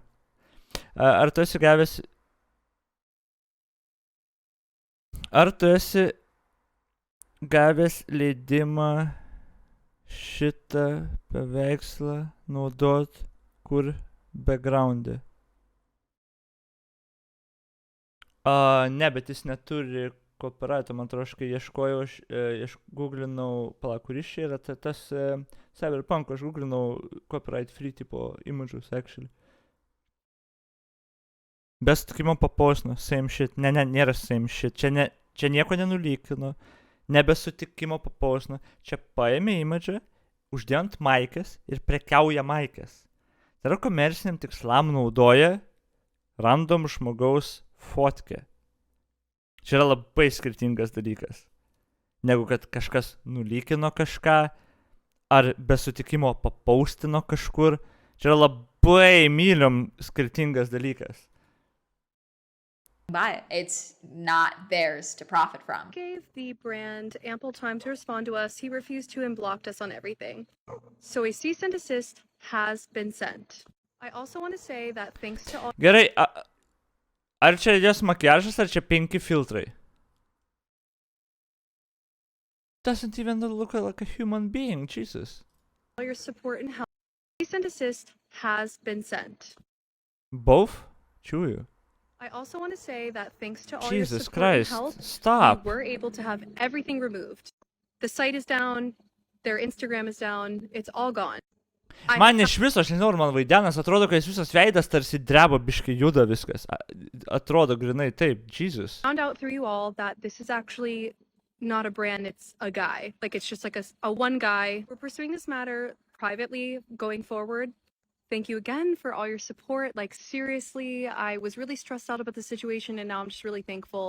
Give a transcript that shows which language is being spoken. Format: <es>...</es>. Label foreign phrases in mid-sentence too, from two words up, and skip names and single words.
<lt>Ar tu esi gavęs leidimą šitą paveikslą naudot kur background'e? Ne, bet jis neturi copyright, man atrodo, aš kai ieškojau, aš googlinau, kuris čia yra tas Cyberpunk, aš googlinau</lt> <en>copyright free</en> <lt>tipo</lt> <en>images, actually.</en> <lt>Be sutikimo paposno,</lt> <en>same shit,</en> <lt>nėra</lt> <en>same shit,</en> <lt>čia nieko nenulykino, nebe sutikimo paposno, čia paėmė imidžą, uždėjo ant maikės ir prekiauja maikės. Tai yra komerciniam tikslam naudoja random žmogaus fotkę. Čia yra labai skirtingas dalykas, negu kad kažkas nulykino kažką, ar be sutikimo papaustino kažkur. Čia yra labai myliom skirtingas dalykas.</lt> <en>buy it. It's not theirs to profit from. Gave the brand ample time to respond to us. He refused to and blocked us on everything. So a cease and desist has been sent. I also want to say that thanks to all</en> <lt>Gerai, ar čia jos makiažas, ar čia 5 filtrai?</lt> <en>Doesn't even look like a human being, Jesus. your support and help, cease and desist has been sent. Both? Chew. I also want to say that thanks to all Jesus your support Christ, and help, stop. we were able to have everything removed. The site is down, their Instagram is down, it's all gone.</en> <lt>Man iš viso, aš nežinau, ar man vaidenas, atrodo, kad jis visas veidas tarsi dreba, biškai juda viskas. Atrodo grinai taip,</lt> <en>Jesus. Found out through you all that this is actually not a brand, it's a guy. Like, it's just like a one guy. We're pursuing this matter privately going forward. Thank you again for all your support. Like, seriously, I was really stressed out about the situation, and now I'm just really thankful.</en>